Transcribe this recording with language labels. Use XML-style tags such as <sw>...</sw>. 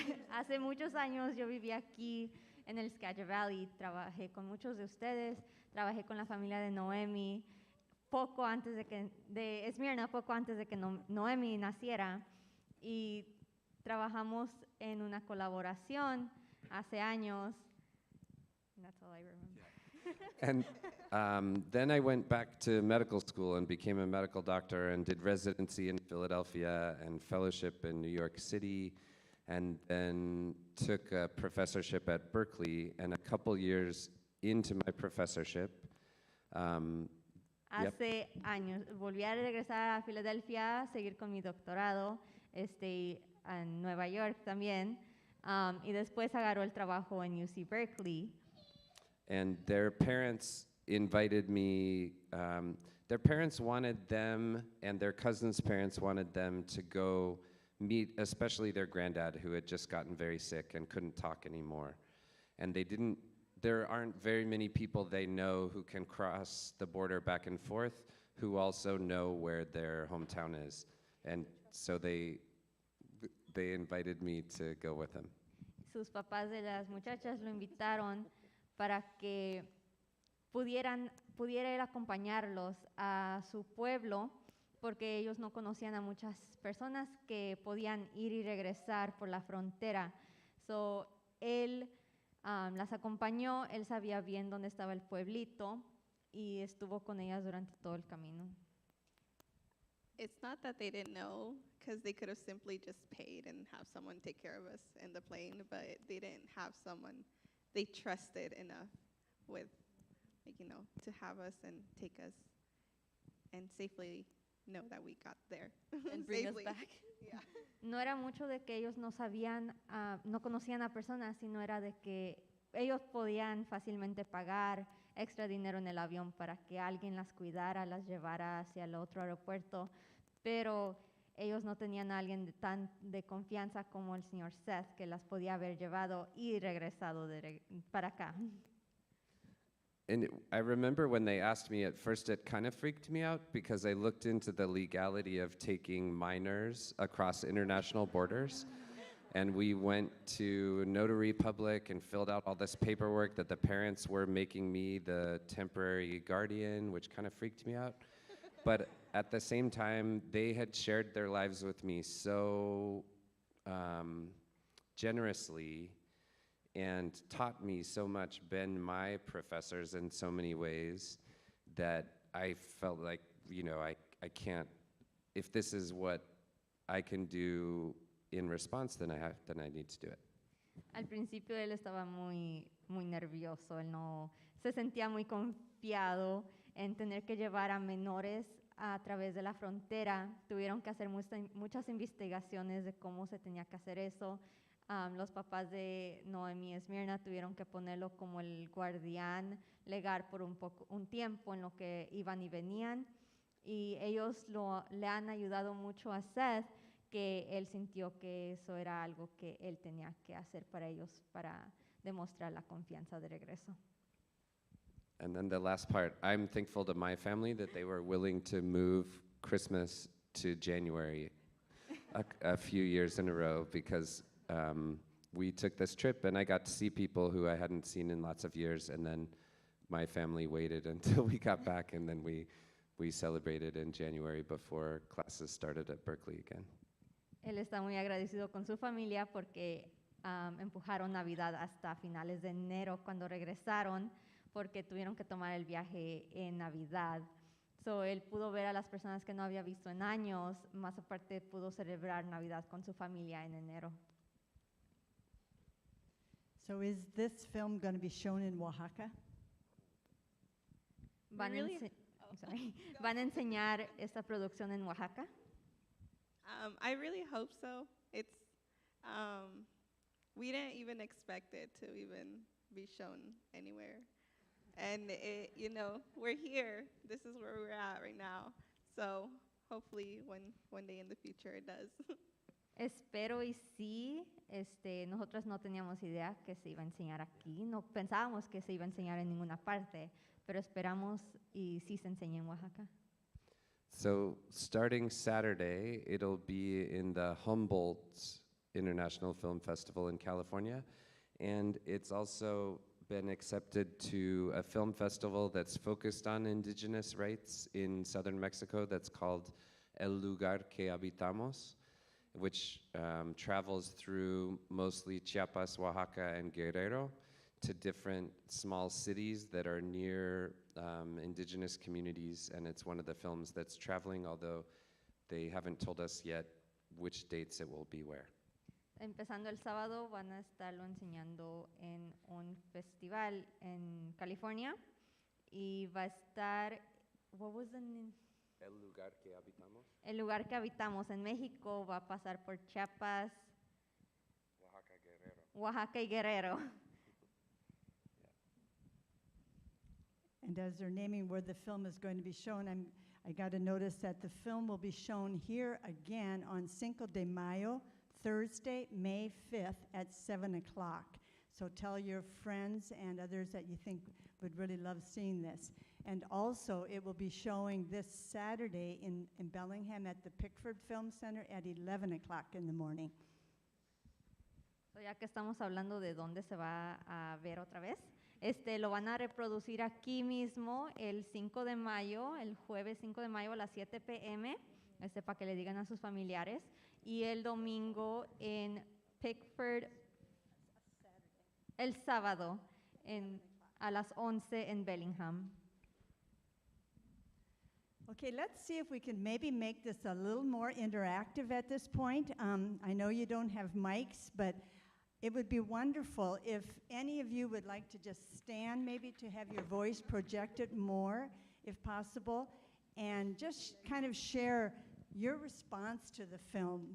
<es>Hace muchos años yo vivía aquí en el Skagit Valley, trabajé con muchos de ustedes, trabajé con la familia de Noemi, poco antes de Esmirna, poco antes de que Noemi naciera, y trabajamos en una colaboración hace años.</es> <en>And that's all I remember. And then I went back to medical school and became a medical doctor and did residency in Philadelphia and fellowship in New York City, and then took a professorship at Berkeley. And a couple years into my professorship,</en> <es>Hace años volví a regresar a Filadelfia, seguir con mi doctorado, en Nueva York también, y después agarró el trabajo en UC Berkeley.</es> <en>And their parents invited me, their parents wanted them, and their cousin's parents wanted them to go meet, especially their granddad, who had just gotten very sick and couldn't talk anymore. And there aren't very many people they know who can cross the border back and forth who also know where their hometown is. And so they invited me to go with them.</en> <es>Sus papás de las muchachas lo invitaron para que pudiera él acompañarlos a su pueblo, porque ellos no conocían a muchas personas que podían ir y regresar por la frontera. So, él las acompañó, él sabía bien dónde estaba el pueblito y estuvo con ellas durante todo el camino.</es> <en>It's not that they didn't know, because they could have simply just paid and have someone take care of us in the plane, but they didn't have someone they trusted enough with, like, you know, to have us and take us and safely know that we got there. And bring us Safely. back. Yeah.</en> <es>No era mucho de que ellos no sabían, no conocían a personas, sino era de que ellos podían fácilmente pagar extra dinero en el avión para que alguien las cuidara, las llevara hacia el otro aeropuerto, pero ellos no tenían a alguien tan de confianza como el señor Seth, que las podía haber llevado y regresado para acá.</es> <en>And I remember when they asked me at first, it kind of freaked me out because I looked into the legality of taking minors across international borders. And we went to Notary Public and filled out all this paperwork that the parents were making me the temporary guardian, which kind of freaked me out. But at the same time, they had shared their lives with me so generously and taught me so much, been my professors in so many ways, that I felt like, you know, I can't, if this is what I can do in response, then I need to do it.</en> <es>Al principio él estaba muy nervioso, él no se sentía muy confiado en tener que llevar a menores a través de la frontera. Tuvieron que hacer muchas investigaciones de cómo se tenía que hacer eso. Los papás de Noemi y Esmirna tuvieron que ponerlo como el guardián legal por un tiempo en lo que iban y venían, y ellos le han ayudado mucho a Seth, que él sintió que eso era algo que él tenía que hacer para ellos para demostrar la confianza de regreso.</es> <en>And then the last part, I'm thankful to my family that they were willing to move Christmas to January a few years in a row, because we took this trip and I got to see people who I hadn't seen in lots of years, and then my family waited until we got back, and then we celebrated in January before classes started at Berkeley again.</en> <es>Él está muy agradecido con su familia porque empujaron Navidad hasta finales de enero cuando regresaron, porque tuvieron que tomar el viaje en Navidad. So, él pudo ver a las personas que no había visto en años, más aparte pudo celebrar Navidad con su familia en enero.</es> <en>So is this film going to be shown in Oaxaca?</en> <es>¿Van,</es> <en>Really?</en> <es>¿Van a enseñar esta producción en Oaxaca?</es> <en>I really hope so. It's, we didn't even expect it to even be shown anywhere. And you know, we're here. This is where we're at right now. So hopefully one day in the future it does.</en> <es>Espero y sí. Nosotros no teníamos idea que se iba a enseñar aquí. No pensábamos que se iba a enseñar en ninguna parte, pero esperamos y sí se enseña en Oaxaca.</es> <en>So starting Saturday, it'll be in the Humboldt International Film Festival in California, and it's also been accepted to a film festival that's focused on indigenous rights in southern Mexico that's called El Lugar que Habitamos, which travels through mostly Chiapas, Oaxaca, and Guerrero to different small cities that are near indigenous communities, and it's one of the films that's traveling, although they haven't told us yet which dates it will be where.</en> <es>Empezando el sábado van a estarlo enseñando en un festival en California y va a estar,</es> <en>what was the name?</en> <es>El Lugar que Habitamos. El lugar que habitamos en México, va a pasar por Chiapas, Oaxaca, Guerrero. Oaxaca y Guerrero.</es> <en>And as they're naming where the film is going to be shown, I got a notice that the film will be shown here again on Cinco de Mayo, Thursday, May 5th at 7 o'clock. So tell your friends and others that you think would really love seeing this. And also, it will be showing this Saturday in Bellingham at the Pickford Film Center at 11 o'clock in the morning.</en> <es>So, ya que estamos hablando de dónde se va a ver otra vez, Lo van a reproducir aquí mismo el 5 de mayo, el jueves 5 de mayo a las 7 p.m., para que le digan a sus familiares. Y el domingo en Pickford, el sábado a las 11 en Bellingham.</es> <en>Okay, let's see if we can maybe make this a little more interactive at this point. I know you don't have mics, but it would be wonderful if any of you would like to just stand, maybe to have your voice projected more, if possible, and just kind of share your response to the film.</en>